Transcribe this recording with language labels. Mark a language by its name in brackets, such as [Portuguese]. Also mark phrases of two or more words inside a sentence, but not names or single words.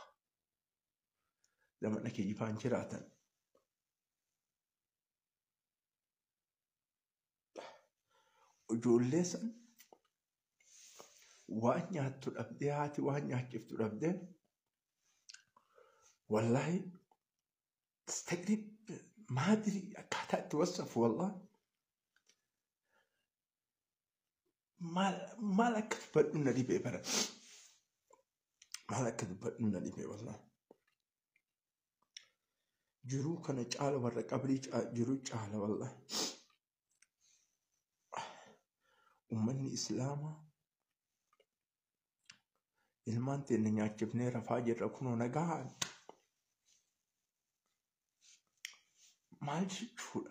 [Oromo] Zamana kijibaan jiraatan ijoollee san waan nyaattu dhabdee haati waan nyaachiftu dhabdee [Arabic] والله استغرب ما ادري [Oromo] akkaataa itti wasafu والله maal akka dubbadhu na dhibee bara maal akka dubbadhu na dhibee والله jiruu kana caala warra qabrii jiruu caala والله ummanni islaamaa ilmaan teenya nyaachifnee rafaa jirra kunoo nagaa maal jechuudha?